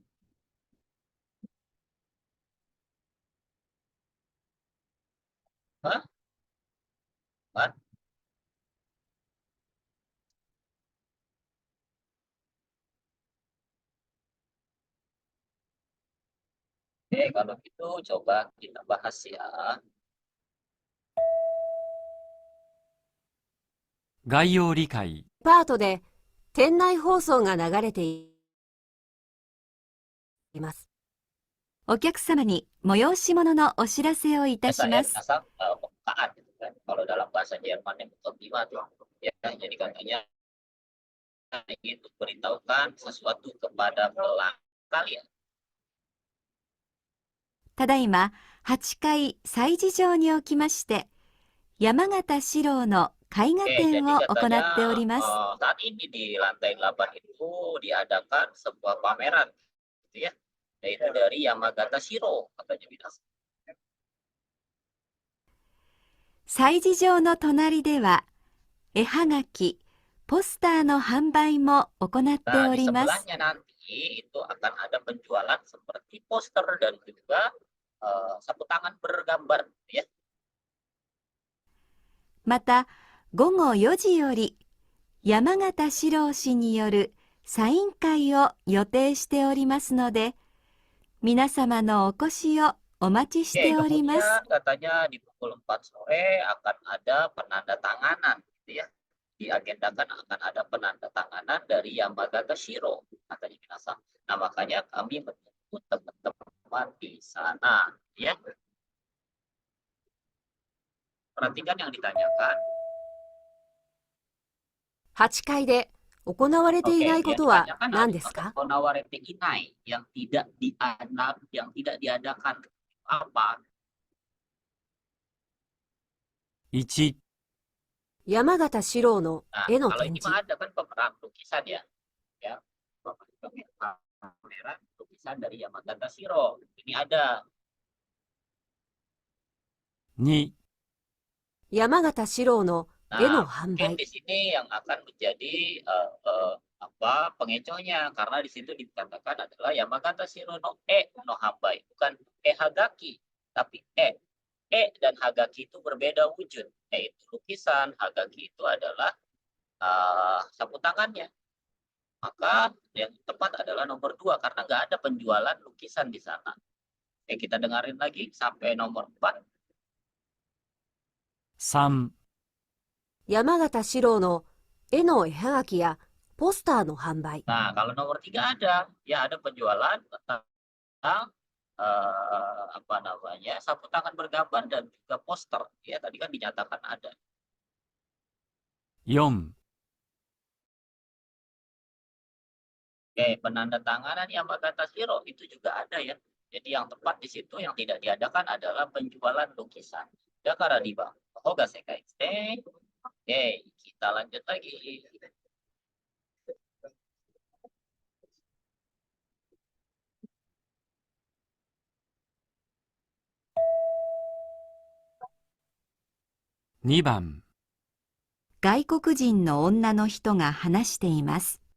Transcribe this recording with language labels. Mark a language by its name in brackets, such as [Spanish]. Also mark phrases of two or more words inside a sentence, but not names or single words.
[Indonesian] Hah? What? Oke, kalau gitu coba kita bahas ya. [Japanese] 概要理解。パートで店内放送が流れています。お客様に催し物のお知らせをいたし [Indonesian] Biasa [Japanese] ま [Indonesian] ya, [Japanese] す。 [Indonesian] asal pembukaan gitu kan. Kalau dalam bahasa Jerman yang kelima tuh, ya, jadi katanya ingin memberitahukan sesuatu kepada pelanggan kalian. [Japanese] ただいま8階催事場におきまして山形四郎の絵画 [Indonesian] Oke, [Japanese] 展 [Indonesian] jadi [Japanese] を行 [Indonesian] katanya [Japanese] っております。 [Indonesian] saat ini di lantai 8 itu diadakan sebuah pameran, gitu ya, yaitu dari Yamagata Shiro, katanya bilang. [Japanese] 催事場の隣では絵はがき、ポスターの販売も行ってお [Indonesian] Nah, di [Japanese] ります。 [Indonesian] sebelahnya nanti itu akan ada penjualan seperti poster dan juga sapu tangan bergambar, gitu ya. [Japanese] また午後4時より山形四郎氏によるサイン会を予定しておりますので皆様のお越しをお待ちし [Indonesian] Oke, [Japanese] ております。 [Indonesian] kemudian katanya di pukul 4 sore akan ada penandatanganan, gitu ya. Diagendakan akan ada penandatanganan dari Yamagata Shiro, katanya minasan. Nah, makanya kami menunggu teman-teman di sana, ya. Perhatikan yang ditanyakan. [Japanese] 8 階で行われてい [Indonesian] Oke, [Japanese] ないこ [Indonesian] yang [Japanese] とは [Indonesian] ditanyakan [Japanese] 何 [Indonesian] adalah [Japanese] ですか？行われていない [Indonesian] yang tidak diadakan apa? [Japanese] 1、山形四郎の [Indonesian] Nah, [Japanese] 絵の [Indonesian] kalau [Japanese] 展 [Indonesian] ini [Japanese] 示。 [Indonesian] mah ada kan pemeran lukisan ya, ya, pameran lukisan dari Yamagata Shiro. Ini ada. [Japanese] 2、山形四郎の絵の [Indonesian] Nah, [Japanese] 販 [Indonesian] mungkin [Japanese] 売。 [Indonesian] di sini yang akan menjadi pengecohnya karena di situ dikatakan adalah Yamagata Shiro [Japanese] のの販売, [Indonesian] bukan hagaki, tapi dan hagaki itu berbeda wujud. Itu lukisan, hagaki itu adalah sapu tangannya. Maka yang tepat adalah nomor 2 karena nggak ada penjualan lukisan di sana. Kita dengarin lagi sampai nomor 4. [Japanese] 3、山形四郎の絵の絵はがきやポスターの販売。 [Indonesian] Nah, kalau nomor 3 ada, ya ada penjualan tentang apa namanya, sapu tangan bergambar dan juga poster. Ya, tadi kan dinyatakan ada. 4、 Oke, penandatanganan Yamagata Shiro itu juga ada ya. Jadi yang tepat di situ yang tidak diadakan adalah penjualan lukisan. [Japanese] だからディ番. Hoga sekai shite. [Indonesian] Oke, kita lanjut lagi. [Japanese] 2 番、外国人の女の人が話しています。